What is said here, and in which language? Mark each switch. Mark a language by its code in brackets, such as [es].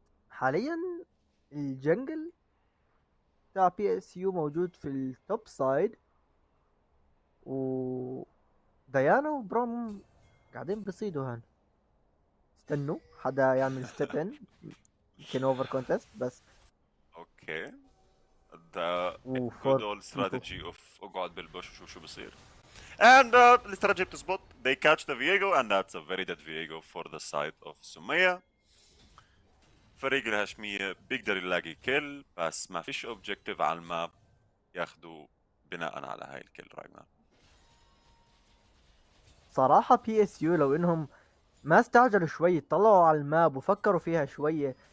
[ar] حاليا الجنجل بتاع بي اس يو موجود في التوب سايد، و ديانا وبروم قاعدين بيصيدوا هان. استنوا حدا يعمل ستيب ان يمكن اوفر كونتست بس. [en] Okay. The good وفور old بيبو. strategy of [ar] اقعد بالبوش وشوف شو بصير. And الاستراتيجي بتزبط. [en] They catch the Viego and that's a very dead Viego for the side of سمية. [ar] فريق الهاشمية بيقدر يلاقي كيل بس ما فيش اوبجيكتيف على الماب ياخدوا بناء على هاي الكيل راجنر. صراحة بي اس يو لو انهم ما استعجلوا شوي، طلعوا على الماب وفكروا فيها شوية.